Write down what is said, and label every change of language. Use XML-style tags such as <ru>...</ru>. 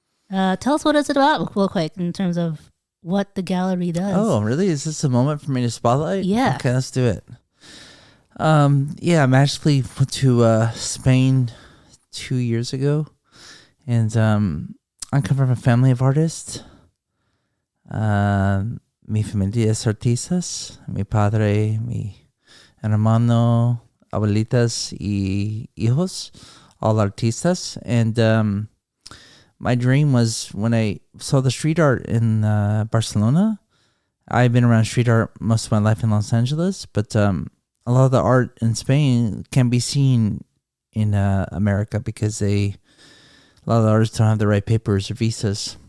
<en>And tell us what it's about real quick in terms of what the gallery does. Oh, really? Is this a moment for me to spotlight? Yeah. Okay, let's do it. I magically went to Spain 2 years ago, and I come from a family of artists.</en> <es>Mi familia es artistas. Mi padre, mi hermano, abuelitas y hijos,</es> <en>all artistas. And my dream was when I saw the street art in Barcelona. I've been around street art most of my life in Los Angeles, but a lot of the art in Spain can be seen in America because a lot of the artists don't have the right papers or visas.</en>